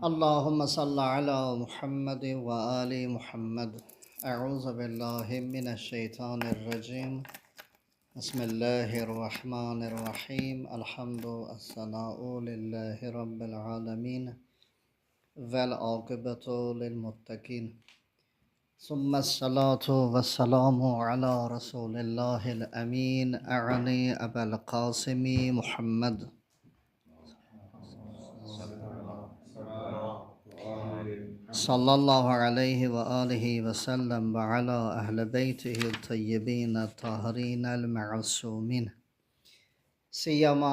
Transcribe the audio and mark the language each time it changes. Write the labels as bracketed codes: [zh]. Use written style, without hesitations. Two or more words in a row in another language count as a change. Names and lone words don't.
[ar] اللهم صل على محمد وآل محمد. أعوذ بالله من الشيطان الرجيم. بسم الله الرحمن الرحيم. الحمد والثناء لله رب العالمين. والعاقبة للمتقين. ثم الصلاة والسلام على رسول الله الأمين أعني أبا القاسم محمد صلى الله عليه وآله وسلم وعلى أهل بيته الطيبين الطاهرين المعصومين سيما